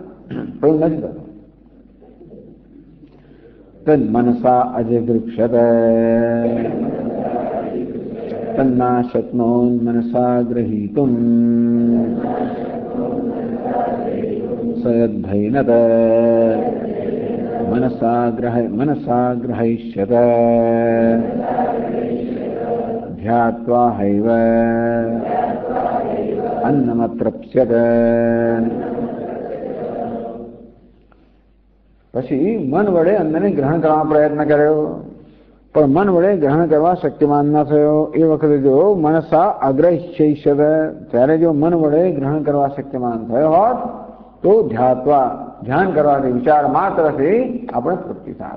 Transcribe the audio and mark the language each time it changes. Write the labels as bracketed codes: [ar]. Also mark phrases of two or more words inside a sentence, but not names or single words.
[gu] પણ નથી થતું. [sa] तद मनसा अजिगुक्षत तन्ना शक्नो मनसा गृहीतुम सयद्धैनत मनसा ग्रहयिष्यत ध्यात्वा हैव अन्नमतृप्स्यत। [gu] પછી મન વડે અન્નને ગ્રહણ કરવા પ્રયત્ન કર્યો, પણ મન વડે ગ્રહણ કરવા શક્તિમાન ન થયો. એ વખતે જો [sa] मनसा अग्रहिष्यत, [gu] ત્યારે જો મન વડે ગ્રહણ કરવા શક્તિમાન થયો હોત તો ધ્યાત્વા, ધ્યાન કરવાથી, વિચાર માત્રથી આપણે તૃપ્તિ થાય.